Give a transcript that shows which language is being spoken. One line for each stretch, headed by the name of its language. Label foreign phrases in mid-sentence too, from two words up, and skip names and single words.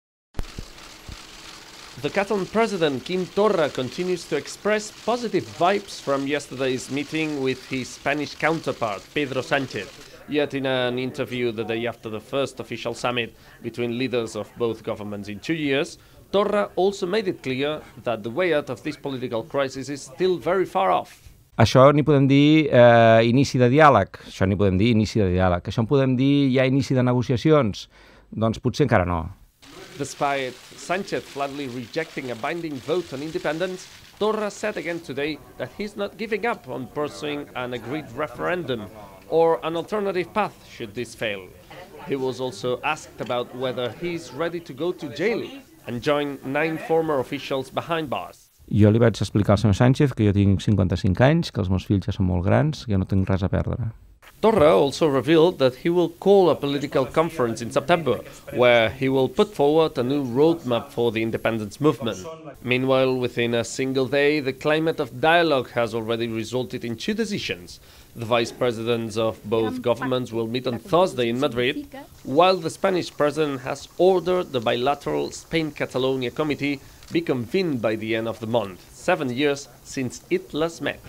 English: The Catalan president, Quim Torra, continues to express positive vibes from yesterday's meeting with his Spanish counterpart, Pedro Sánchez. Yet in an interview the day after the first official summit between leaders of both governments in 2 years, Torra also made it clear that the way out of this political crisis is still very far off.
Catalan: Això n'hi podem dir inici de diàleg. Això n'hi podem dir inici de diàleg. Això en podem dir ja inici de negociacions? Doncs potser encara no.
English: Despite Sánchez flatly rejecting a binding vote on independence, Torra said again today that he's not giving up on pursuing an agreed referendum or an alternative path should this fail. He was also asked about whether he's ready to go to jail and join 9 former officials behind bars.
Catalan: Jo li vaig explicar al senyor Sánchez que jo tinc 55 anys, que els meus fills ja són molt grans, que jo no tinc res a perdre.
English: Torra also revealed that he will call a political conference in September, where he will put forward a new roadmap for the independence movement. Meanwhile, within a single day, the climate of dialogue has already resulted in 2 decisions. The vice presidents of both governments will meet on Thursday in Madrid, while the Spanish president has ordered the bilateral Spain-Catalonia committee be convened by the end of the month, 7 years since it last met.